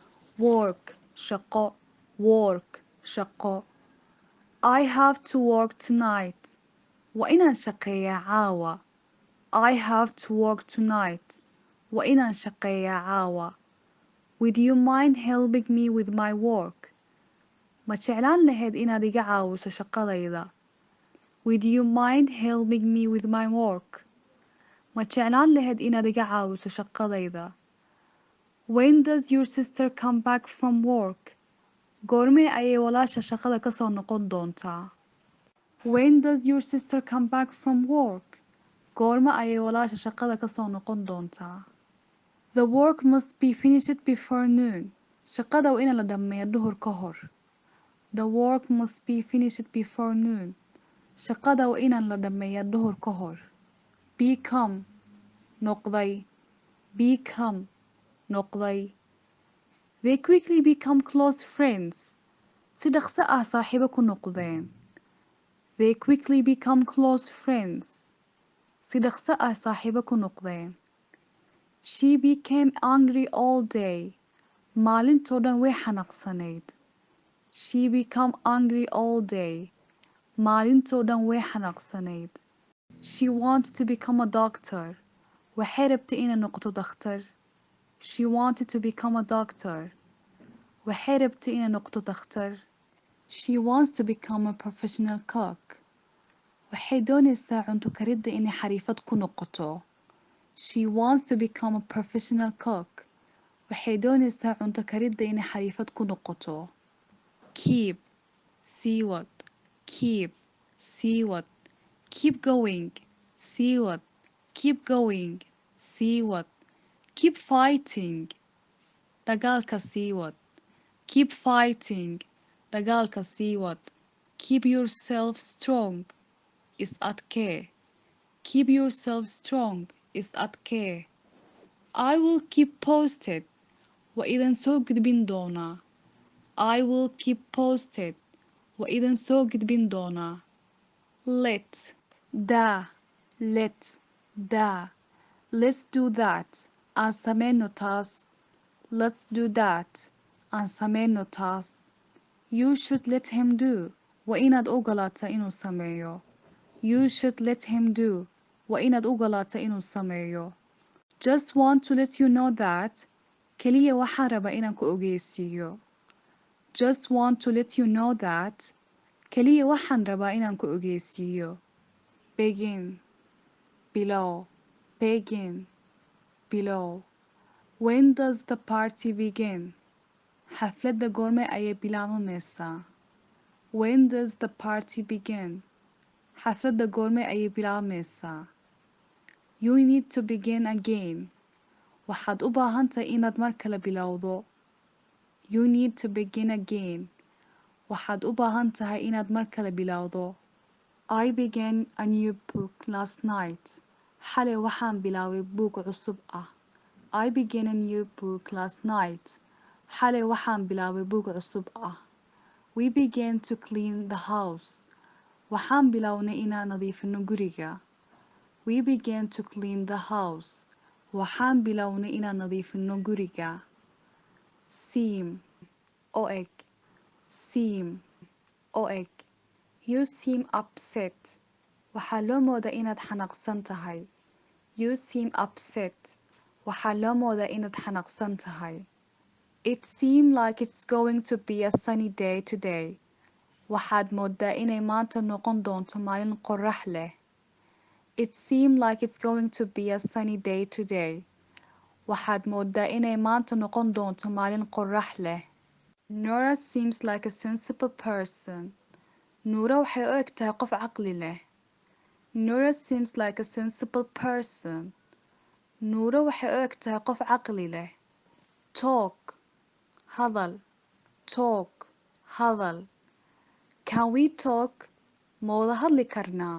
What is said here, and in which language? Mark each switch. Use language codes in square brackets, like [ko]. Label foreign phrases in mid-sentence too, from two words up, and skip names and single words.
[en] work shaqo, work shaqo. I have to work tonight. [so] Waa inaan shaqeeyaa caawa. [en] I have to work tonight. [so] Waa inaan shaqeeyaa caawa. [en] Would you mind helping me with my work? [so] Ma jeclaan lahayd inaad iga caawiso shaqadayda? [en] Would you mind helping me with my work? [so] Ma jeclaan lahayd inaad iga caawiso shaqadayda? [en] When does your sister come back from work? [so] Goormee ayay walaasha shaqada ka soo noqon doontaa? [en] When does your sister come back from work? [so] Goorma ayay walaasha shaqada ka soo noqon doontaa? [en] The work must be finished before noon. [so] Shaqada waa in la dhammeeyo duhur ka hor. [en] The work must be finished before noon. [so] Shaqada waa in la dhammeeyo duhur ka hor. [en] Become noqday. Become noqday. They quickly become close friends. [so] Si dhaqso ah saaxiibo ku noqdeen. [en] They quickly become close friends. [so] Si dhaqso ah saaxiibo ku noqdeen. [en] She became angry all day. [so] Maalintoo dhan way xanaaqsanayd. [en] She became angry all day. [so] Maalintoo dhan way xanaaqsanayd. [en] She wanted to become a doctor. [so] Waxay rabtay inay noqoto dhakhtar. [en] She wanted to become a doctor. [so] Waxay rabtay inay noqoto dhakhtar. [en] She wants to become a professional cook. [so] Waxay doonaysaa cunto karidda inay xariifad ku noqoto. [en] She wants to become a professional cook. [so] Waxay doonaysaa cunto karidda inay xariifad ku noqoto. [en] Keep, [so] sii wad. [en] Keep, [so] sii wad. [en] Keep going, [so] sii wad. [en] Keep going, [so] sii wad. [en] Keep fighting, [so] dagaalka sii wad. [en] Keep fighting, [so] dagaalka sii wad. [en] Keep yourself strong, [so] is adkee. [en] Keep yourself strong, [so] is adkee. [en] I will keep posted. [so] Waa idin soo gudbin doonaa. [en] I will keep posted. [so] Waa idin soo gudbin doonaa. [en] Let, daa, let, daa. Let's do that. [so] Aan sameyno taas. [en] Let's do that. [so] Aan sameyno taas. [en] You should let him do. [so] Waa inaad ogolaataa inuu sameeyo. [en] You should let him do. [so] Waa inaad ogolaataa inuu sameeyo. [en] Just want to let you know that. [so] Kaliya waxaan rabaa inaan ku ogeysiiyo. [en] Just want to let you know that. [so] Kaliya waxaan rabaa inaan ku ogeysiiyo. [en] Begin, below. Begin, below. When does the party begin? [so] Xafladda goorme ayay bilaabmaysaa? [en] When does the party begin? [so] Xafladda goorme ayay bilaabmaysaa? [en] You need to begin again. [so] Waxaad u baahan tahay inaad mar kale bilowdo. [en] You need to begin again. [so] Waxaad u baahan tahay inaad mar kale bilowdo. [en] I began a new book last night. [so] Xalay waxaan bilaabay buug cusub ah. [en] I began a new book last night. [so] Xalay waxaan bilaabay buug cusub ah. [en] We began to clean the house. [so] Waxaan bilownay inaan nadiifino guriga. [en] We began to clean the house. [so] Waxaan bilownay inaan nadiifino guriga. [en] Seem, [so] o eg. [en] Seem, [so] o eg. [en] You seem upset. [so] Waxaa loo moodaa inaad xanaaqsan tahay. [en] You seem upset. [so] Waxaa loo moodaa inaad xanaaqsan tahay. [en] It seemed like it's going to be a sunny day today. [so] Waxaad moodaa inay maanta noqon doonto maalin qorrax leh. [en] It seemed like it's going to be a sunny day today. [so] Waxaad moodaa inay maanta noqon doonto maalin qorrax leh. [en] Nora seems like a sensible person. [so] Nuura waxay u eg tahay qof caqli leh. [en] Nora seems like a sensible person. [so] Nuura waxay u eg tahay qof caqli leh. [en] Talk, hadal. Talk, hadal. Can we talk? [so] Ma wada hadli karnaa?